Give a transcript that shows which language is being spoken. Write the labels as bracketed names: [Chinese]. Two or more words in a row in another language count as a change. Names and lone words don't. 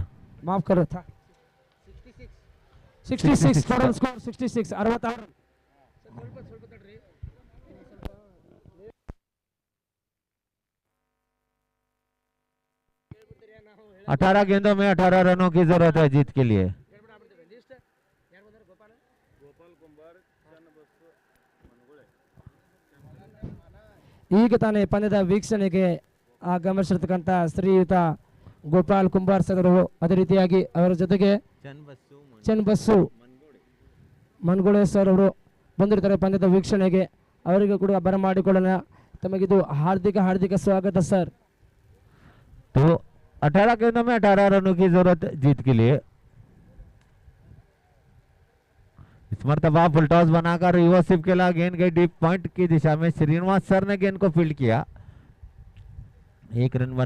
[Hindi] माफ करो था 66 स्कोर 66 68 18 गेंदों में 18 रनों की जरूरत है जीत के लिए। [Kannada] ಈಗ ತಾನೇ ಪಂದ್ಯದ ವೀಕ್ಷಣೆಗೆ ಆಗಮಿಸಿರ್ತಕ್ಕಂಥ ಶ್ರೀಯುತ ಗೋಪಾಲ್ ಕುಂಬಾರ್ ಸರ್ ಅದೇ ರೀತಿಯಾಗಿ ಅವರ ಜೊತೆಗೆ ಚನ್ನಬಸ್ಸು ಮನ್ಗುಳೆ ಸರ್ ಅವರು ಬಂದಿರ್ತಾರೆ ಪಂದ್ಯದ ವೀಕ್ಷಣೆಗೆ। ಅವರಿಗೂ ಕೂಡ ಬರಮಾಡಿಕೊಳ್ಳೋಣ। ತಮಗಿದು ಹಾರ್ದಿಕ ಸ್ವಾಗತ ಸರ್। [Hindi] तो 18 गेंदों में 18 रनों की जरूरत जीत के लिए। इस मरतबा [English] full toss [Hindi] बनाकर रिवर्सिव खेला। गेंद गई [English] deep point [Hindi] की दिशा में। श्रीनिवास सर ने गेंद को फील्ड किया। 1 रन बना।